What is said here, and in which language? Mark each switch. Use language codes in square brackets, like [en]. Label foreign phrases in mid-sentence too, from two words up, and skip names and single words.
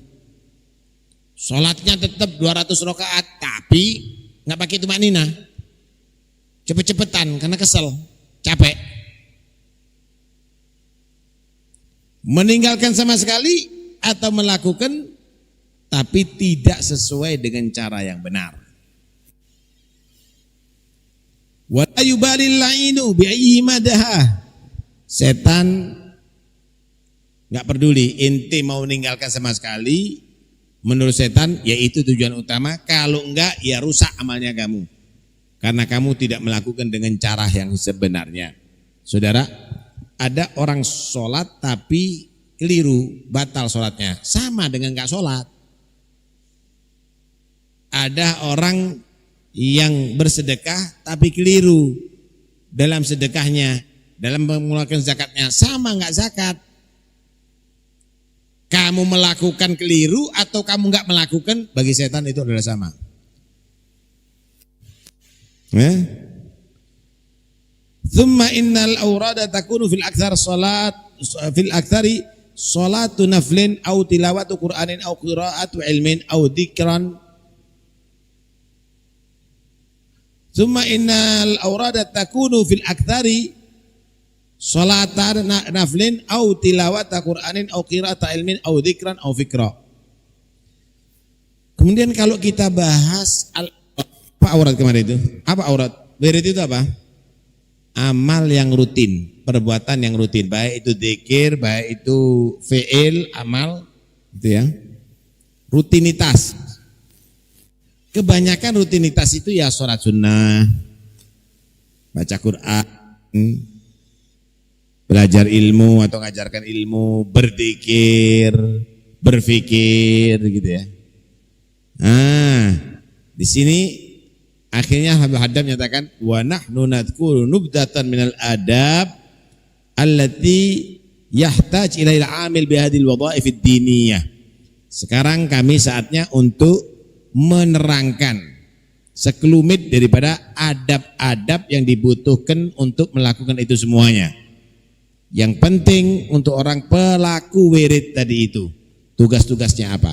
[id] Sholatnya tetap 200 rakaat tapi nggak pakai tumakninah, cepet-cepetan karena kesel, capek. Meninggalkan sama sekali atau melakukan tapi tidak sesuai dengan cara yang benar. [ar] ويبالي اللعين بأي مداها. [id] Setan nggak peduli inti mau meninggalkan sama sekali. Menurut setan yaitu tujuan utama. Kalau enggak ya rusak amalnya kamu, karena kamu tidak melakukan dengan cara yang sebenarnya. Saudara, ada orang sholat tapi keliru, batal sholatnya, sama dengan enggak sholat. Ada orang yang bersedekah tapi keliru dalam sedekahnya, dalam mengeluarkan zakatnya, sama enggak zakat. Kamu melakukan keliru atau kamu enggak melakukan, bagi setan itu adalah sama. [ar] ثم إن الأوراد تكون في الأكثر صلاة نفل أو تلاوة قرآن أو قراءة علم أو ذكرا. ثم إن الأوراد تكون في الأكثر صلاة نفل أو تلاوة قرآن أو قراءة علم أو ذكرا أو فكرا. [id] Kemudian kalau kita bahas apa aurat kemarin itu? Apa aurat? Wirid itu apa? Amal yang rutin, perbuatan yang rutin, baik itu dzikir, baik itu fi'il, amal, gitu ya. Rutinitas. Kebanyakan rutinitas itu ya sholat sunnah, baca Quran, belajar ilmu atau ngajarkan ilmu, berzikir, berfikir, gitu ya. Nah, di sini akhirnya Habib Haddad menyatakan [ar] ونحن نذكر نبذة من الآداب التي يحتاج إلى العامل بهذه الوظائف الدينية. [id] Sekarang kami saatnya untuk menerangkan sekelumit daripada adab-adab yang dibutuhkan untuk melakukan itu semuanya. Yang penting untuk orang pelaku wirid tadi itu, tugas-tugasnya apa?